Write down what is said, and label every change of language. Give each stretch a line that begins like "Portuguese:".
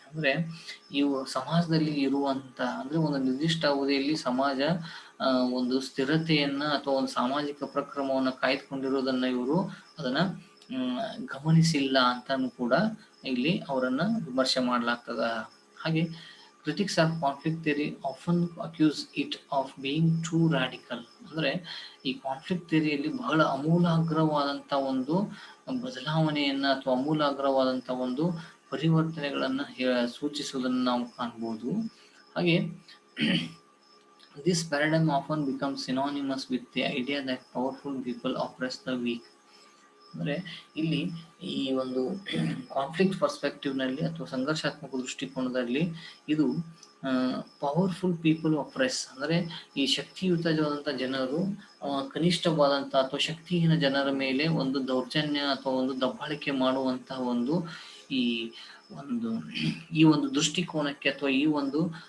Kannada: ಅಂದ್ರೆ ಇವು ಸಮಾಜದಲ್ಲಿ ಇರುವಂತ ಅಂದ್ರೆ ಒಂದು ನಿರ್ದಿಷ್ಟ ಅವಧಿಯಲ್ಲಿ ಸಮಾಜ ಒಂದು ಸ್ಥಿರತೆಯನ್ನ ಅಥವಾ ಒಂದು ಸಾಮಾಜಿಕ ಪ್ರಕ್ರಮವನ್ನ ಕಾಯ್ದುಕೊಂಡಿರೋದನ್ನ ಇವರು ಅದನ್ನ ಗಮನಿಸಿಲ್ಲ ಅಂತಾನು ಕೂಡ ಇಲ್ಲಿ ಅವರನ್ನ ವಿಮರ್ಶೆ ಮಾಡಲಾಗ್ತದ. ಹಾಗೆ
English: critics of conflict theory often accuse it of being too radical.
Kannada: ಅಂದ್ರೆ ಈ ಕಾನ್ಫ್ಲಿಕ್ಟ್ ಥಿಯರಿಯಲ್ಲಿ ಬಹಳ ಅಮೂಲಾಗ್ರವಾದಂತ ಒಂದು ಬದಲಾವಣೆಯನ್ನ ಅಥವಾ ಅಮೂಲಾಗ್ರವಾದಂತ ಒಂದು ಪರಿವರ್ತನೆಗಳನ್ನ ಸೂಚಿಸುವುದನ್ನು ನಾವು ಕಾಣಬಹುದು. ಹಾಗೆ
English: this paradigm often becomes synonymous with the idea that powerful people oppress the weak.
Kannada: ಅಂದ್ರೆ ಇಲ್ಲಿ ಈ ಒಂದು ಕಾನ್ಫ್ಲಿಕ್ಟ್ ಪರ್ಸ್ಪೆಕ್ಟಿವ್ ನಲ್ಲಿ ಅಥವಾ ಸಂಘರ್ಷಾತ್ಮಕ ದೃಷ್ಟಿಕೋನದಲ್ಲಿ ಇದು
English: powerful people oppress
Kannada: ಅಂದ್ರೆ ಈ ಶಕ್ತಿಯುತವಾದಂತ ಜನರು ಕನಿಷ್ಠವಾದಂತ ಅಥವಾ ಶಕ್ತಿಹೀನ ಜನರ ಮೇಲೆ ಒಂದು ದೌರ್ಜನ್ಯ ಅಥವಾ ಒಂದು ದಬ್ಬಾಳಿಕೆ ಮಾಡುವಂತಹ ಒಂದು ಈ ಒಂದು ದೃಷ್ಟಿಕೋನಕ್ಕೆ ಅಥವಾ ಈ ಒಂದು